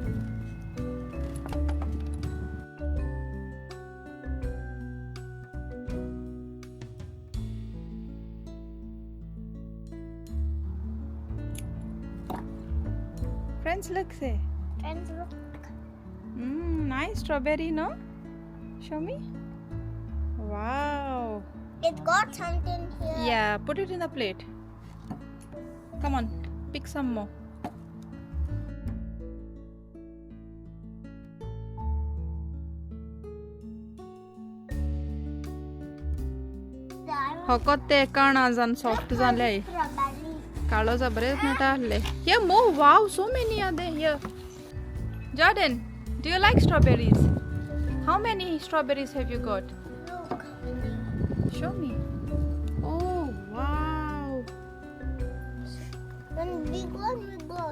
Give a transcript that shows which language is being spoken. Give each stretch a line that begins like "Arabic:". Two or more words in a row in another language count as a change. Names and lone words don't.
English: Friends, look, say. Friends, look. Nice strawberry, no? Show me. Wow. It got something here. Yeah, put it in the plate. Come on, pick some more. Hokot te kana zan soft zan lei. Strawberry. Kaalo za bres nata le. Here more. Wow, so many are there here. Jordan, do you like strawberries? How many strawberries have you got? Look. Show me. Oh, wow. One big one we got.